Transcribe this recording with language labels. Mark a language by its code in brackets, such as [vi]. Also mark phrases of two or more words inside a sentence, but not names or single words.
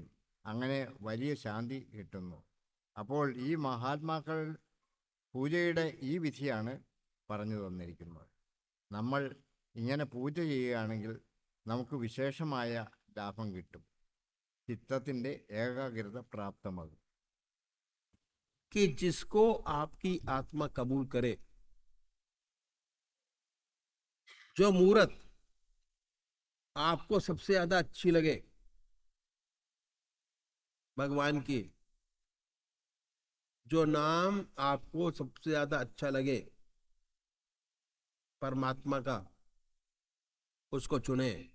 [ml] അങ്ങനെ വലിയ ശാന്തി കിട്ടുന്നു. അപ്പോൾ ഈ മഹാത്മാക്കൾ പൂജയുടെ ഈ വിധിയാണ് പറഞ്ഞു തന്നിരിക്കുന്നത്. നമ്മൾ ഇങ്ങനെ പൂജ ചെയ്യുകയാണെങ്കിൽ നമുക്ക് വിശേഷമായ ലാഭം കിട്ടും. ചിത്തത്തിൻ്റെ ഏകാഗ്രത പ്രാപ്തമാകും. [hi] कि जिसको आपकी आत्मा कबूल करे, जो मूर्त आपको सबसे ज्यादा अच्छी लगे भगवान की, जो नाम आपको सबसे ज्यादा अच्छा लगे परमात्मा का, उसको चुने।